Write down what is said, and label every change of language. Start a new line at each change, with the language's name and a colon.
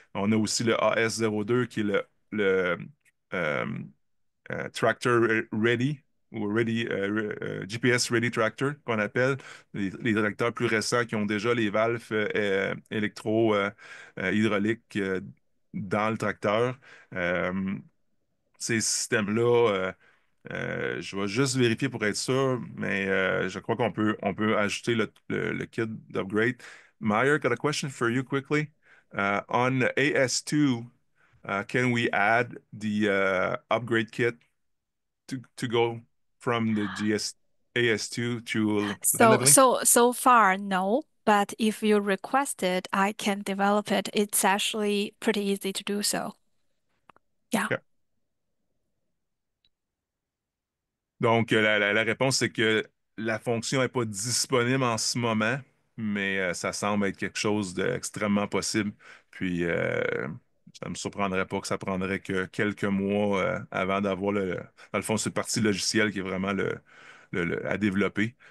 French: On a aussi le AS02 qui est le, euh, Tractor Ready ou GPS Ready Tractor qu'on appelle, les tracteurs plus récents qui ont déjà les valves électro-hydrauliques dans le tracteur. Euh, Ces systèmes-là, je vais juste vérifier pour être sûr, mais je crois qu'on peut ajouter le kit d'upgrade.
English: Meyer, got a question for you quickly. On AS2, can we add the upgrade kit to go from the AS2 to land So, leveling? so far, no. But if you request it, I can develop it. It's actually pretty easy to do so. Yeah. OK.
French: Donc, la réponse, c'est que la fonction n'est pas disponible en ce moment, mais ça semble être quelque chose d'extrêmement possible. Puis, ça ne me surprendrait pas que ça prendrait que quelques mois avant d'avoir dans le fond, c'est une partie logicielle qui est vraiment à développer.